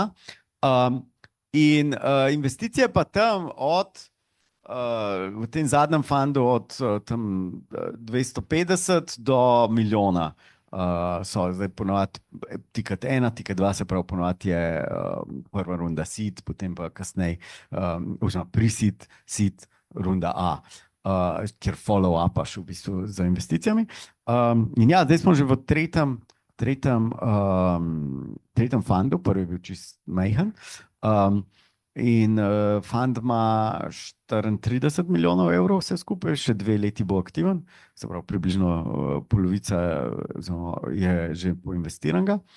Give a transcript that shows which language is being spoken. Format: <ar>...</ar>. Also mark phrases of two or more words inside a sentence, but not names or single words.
<sl>In investicije pa tam v tem zadnjem fundu od tam 250 do milijona so zdaj ponovadi ticket 1, ticket 2, se pravi ponovadi je prva runda seed, potem pa kasneje oziroma pre-seed, seed, runda A, kjer follow-upaš v bistvu za investicijami. In ja, zdaj smo že v tretjem fundu, prvi je bil čist majhen. In fund ima 34 milijonov evrov, vse skupaj, še 2 leti bo aktiven, se pravi, približno polovica je že poinvestiranega.</sl>